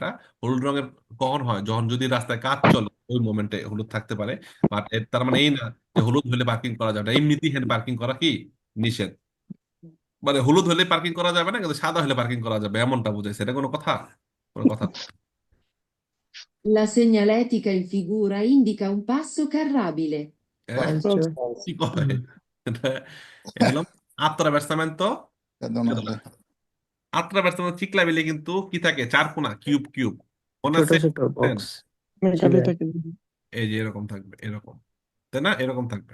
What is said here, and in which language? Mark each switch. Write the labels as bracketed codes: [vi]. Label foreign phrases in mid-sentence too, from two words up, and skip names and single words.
[bn] এটা হলুদ রঙের কখন হয়, যখন যদি রাস্তায় কাজ চলে ওই মোমেন্টে হলুদ থাকতে পারে। বাট তার মানে এই না যে হলুদ হলে পার্কিং করা যাবে না, এমনিতেই হ্যান্ড পার্কিং করা কি নিষেধ। মানে হলুদ হলে পার্কিং করা যাবে না, কিন্তু সাদা হলে পার্কিং করা যাবে, এমনটা বুঝাইছে। এটা কোনো কথা? কোনো কথা না। [it] La segnaletica in figura indica un passo carrabile. [bn] falso, কি কয় এটা? attraversamento pedonale। [it] attraversamento ciclabile [bn] কিন্তু কি থাকে, চার কোণা, কিউব কিউব, মনে ছোট আছে? ছোট বক্স, মেঘালি থাকে। এই যে এরকম থাকবে, এরকম, তাই না? এরকম থাকবে